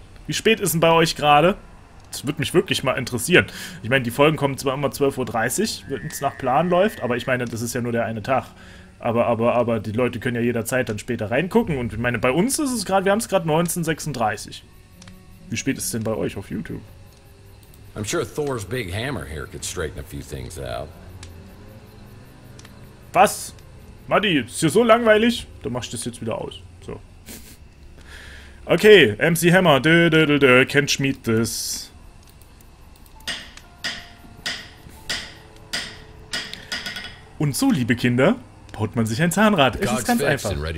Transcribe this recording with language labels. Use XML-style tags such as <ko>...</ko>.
<de>Wie spät ist denn bei euch gerade? Das würde mich wirklich mal interessieren. Ich meine, die Folgen kommen zwar immer 12:30 Uhr, wenn es nach Plan läuft, aber ich meine, das ist ja nur der eine Tag. Aber die Leute können ja jederzeit dann später reingucken. Und ich meine, bei uns ist es gerade, wir haben es gerade 19:36 Uhr. Wie spät ist es denn bei euch auf YouTube?</de> <en>I'm sure Thor's big hammer here could straighten a few things out.</en> <de>Was? Matti, ist hier so langweilig? Dann mach ich das jetzt wieder aus. So. Okay, MC Hammer, kennt Schmied das. Und so, liebe Kinder, baut man sich ein Zahnrad. Es ist ganz einfach.</de>